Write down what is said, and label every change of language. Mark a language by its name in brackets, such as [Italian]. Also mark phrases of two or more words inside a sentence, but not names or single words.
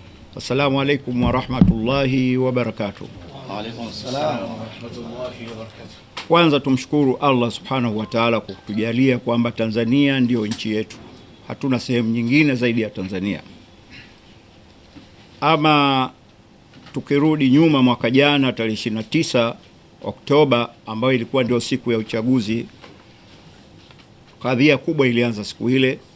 [Arabic] السلام عليكم ورحمة الله وبركاته. وعليكم السلام ورحمة الله وبركاته. [Swahili] Kwanza tumshukuru Allah [Arabic] سبحانه وتعالى [Swahili] kwa kutujalia kwamba Tanzania ndio nchi yetu. Hatuna sehemu nyingine zaidi ya Tanzania. Ama tukirudi nyuma mwaka jana tarehe 29 Oktoba ambayo ilikuwa ndio siku ya uchaguzi, kadhia kubwa ilianza siku ile,